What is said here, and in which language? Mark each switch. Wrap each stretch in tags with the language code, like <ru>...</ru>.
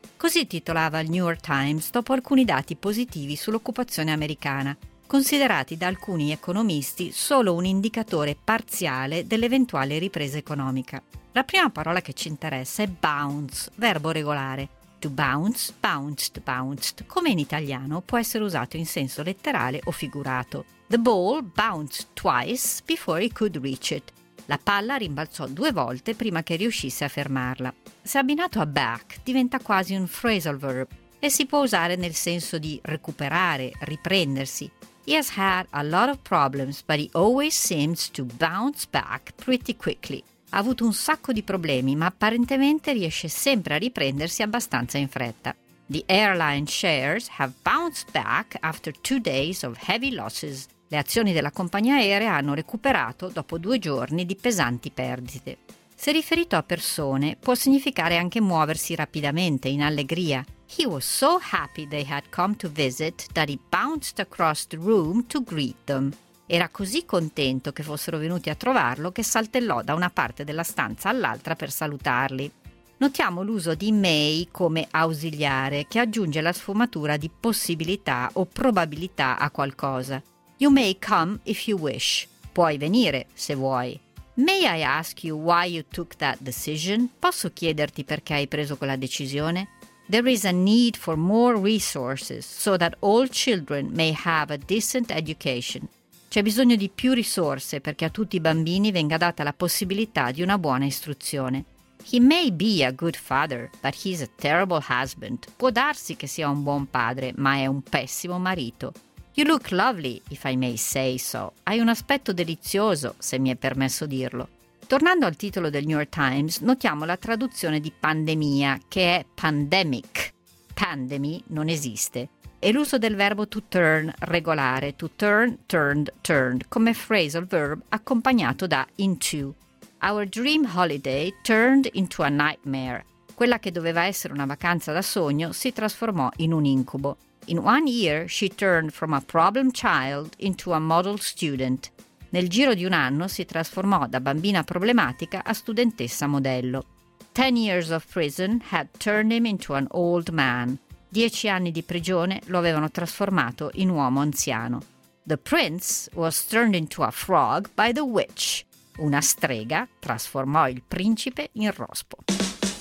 <it>Così titolava il New York Times dopo alcuni dati positivi sull'occupazione americana, considerati da alcuni economisti solo un indicatore parziale dell'eventuale ripresa economica. La prima parola che ci interessa è bounce, verbo regolare.</it> <en>To bounce, bounced, bounced,</en> <it>come in italiano può essere usato in senso letterale o figurato.</it> <en>The ball bounced twice before he could reach it.</en> <it>La palla rimbalzò due volte prima che riuscisse a fermarla. Se abbinato a back, diventa quasi un phrasal verb e si può usare nel senso di recuperare, riprendersi.</it> <en>He has had a lot of problems, but he always seems to bounce back pretty quickly.</en> <it>Ha avuto un sacco di problemi, ma apparentemente riesce sempre a riprendersi abbastanza in fretta.</it> <en>The airline shares have bounced back after 2 days of heavy losses.</en> <it>Le azioni della compagnia aerea hanno recuperato dopo 2 giorni di pesanti perdite. Se riferito a persone, può significare anche muoversi rapidamente, in allegria.</it> <en>He was so happy they had come to visit that he bounced across the room to greet them.</en> <it>Era così contento che fossero venuti a trovarlo che saltellò da una parte della stanza all'altra per salutarli. Notiamo l'uso di may come ausiliare, che aggiunge la sfumatura di possibilità o probabilità a qualcosa.</it> <en>You may come if you wish.</en> <it>Puoi venire se vuoi.</it> <en>May I ask you why you took that decision?</en> <it>Posso chiederti perché hai preso quella decisione?</it> <en>There is a need for more resources so that all children may have a decent education.</en> <it>C'è bisogno di più risorse perché a tutti i bambini venga data la possibilità di una buona istruzione.</it> <en>He may be a good father, but he's a terrible husband.</en> <it>Può darsi che sia un buon padre, ma è un pessimo marito.</it> <en>You look lovely, if I may say so.</en> <it>Hai un aspetto delizioso, se mi è permesso dirlo. Tornando al titolo del New York Times, notiamo la traduzione di pandemia, che è pandemic. Pandemy non esiste. E l'uso del verbo to turn, regolare,</it> <en>to turn, turned, turned,</en> <it>come phrasal verb accompagnato da into.</it> <en>Our dream holiday turned into a nightmare.</en> <it>Quella che doveva essere una vacanza da sogno si trasformò in un incubo.</it> <en>In 1 year she turned from a problem child into a model student.</en> <it>Nel giro di un anno si trasformò da bambina problematica a studentessa modello.</it> <en>10 years of prison had turned him into an old man.</en> <it>10 anni di prigione lo avevano trasformato in uomo anziano.</it> <en>The prince was turned into a frog by the witch.</en> <it>Una strega trasformò il principe in rospo.</it>